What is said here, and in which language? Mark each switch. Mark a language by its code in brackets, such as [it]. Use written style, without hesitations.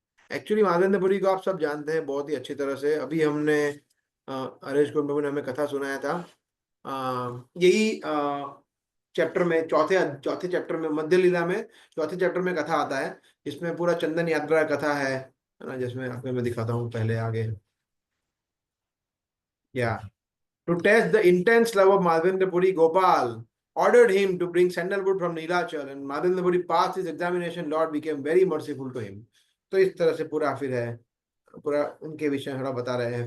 [hi] Actually Madhavendrapuri को आप सब जानते हैं बहुत ही अच्छी तरह से। अभी हमने हरेश कुंड प्रभु ने हमें कथा सुनाया था, यही चैप्टर में, चौथे चैप्टर में, मध्य लीला में चौथे चैप्टर में कथा आता है, जिसमें पूरा चंदन यात्रा कथा है ना, जिसमें आपको मैं दिखाता हूँ पहले आगे। [en] या to test the intense love of Madhavendra Puri, Gopal ordered him to bring sandalwood from Nilachal, and Madhavendra Puri passed his examination. Lord became very merciful to him. [hi] तो इस तरह से पूरा फिर है, पूरा उनके विषय थोड़ा बता रहे हैं।